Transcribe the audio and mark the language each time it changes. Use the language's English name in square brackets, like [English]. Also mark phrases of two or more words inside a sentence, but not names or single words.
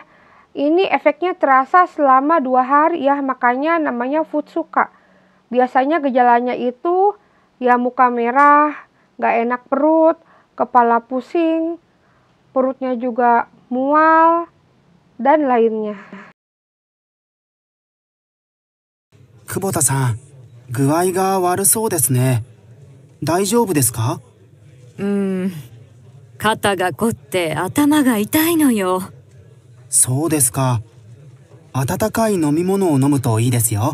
[Indonesian] Ini efeknya terasa selama 2 hari ya, makanya namanya futsuka. Biasanya gejalanya itu ya muka merah, gak enak perut, kepala pusing, perutnya juga mual, dan lainnya. [Japanese] 久保田さん、具合が悪そうですね。大丈夫ですか？肩が凝って頭が痛いのよ。そうですか。温かい飲み物を飲むといいですよ。